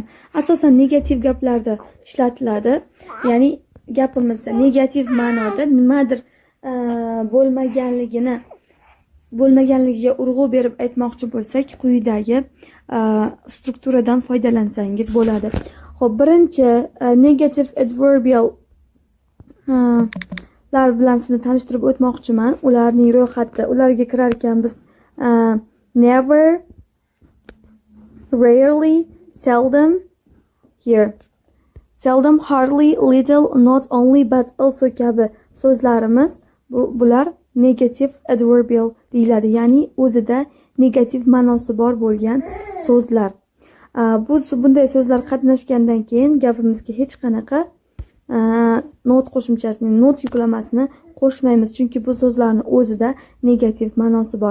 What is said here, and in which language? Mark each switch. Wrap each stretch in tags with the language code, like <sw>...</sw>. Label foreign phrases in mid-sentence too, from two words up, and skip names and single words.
<uz>Asosan negativ gaplarda ishlatiladi. Ya'ni gapimizda negativ ma'noda nimadir bo'lmaganligiga urg'u berib aytmoqchi bo'lsak, quyidagi strukturadan foydalansangiz bo'ladi. Xo'p, birinchi</uz> <en>negative adverbial</en> <uz>lar bilan sizni tanishtirib o'tmoqchiman. Ularning ro'yxati, ularga kirar ekan biz</uz> <en>never, rarely, seldom, here. Seldom, hardly, little, not only but also</en> <uz>kabi so'zlarimiz bular</uz> <en>negative adverbial</en> <uz>deyiladi. Ya'ni o'zida negativ ma'nosi bor bo'lgan so'zlar. Bunday so'zlar qatnashgandan keyin gapimizga hech qanaqa not qo'shimchasini, not yuklamasini qo'shmaymiz, chunki bu so'zlarning o'zida negativ ma'nosi bor.</uz>